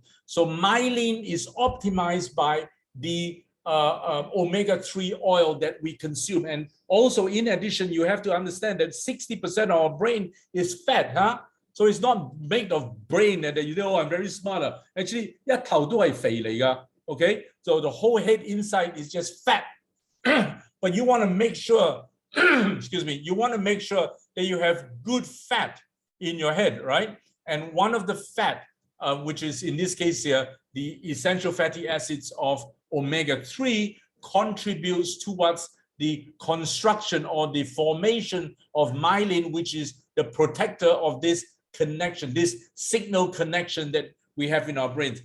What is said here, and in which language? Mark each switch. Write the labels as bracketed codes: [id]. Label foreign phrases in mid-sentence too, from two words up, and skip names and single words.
[en] So myelin is optimized by the omega-3 oil that we consume. And also, in addition, you have to understand that 60% of our brain is fat, huh? So it's not made of brain that you know, I'm very smart. Actually, [yue] 一頭都係肥嚟㗎, [en] okay? So the whole head inside is just fat. But you want to make sure, excuse me, you want to make sure that you have good fat in your head, right? And one of the fat, which is in this case here, the essential fatty acids of omega-3, contributes towards the construction or the formation of myelin, which is the protector of this connection, this signal connection that we have in our brains.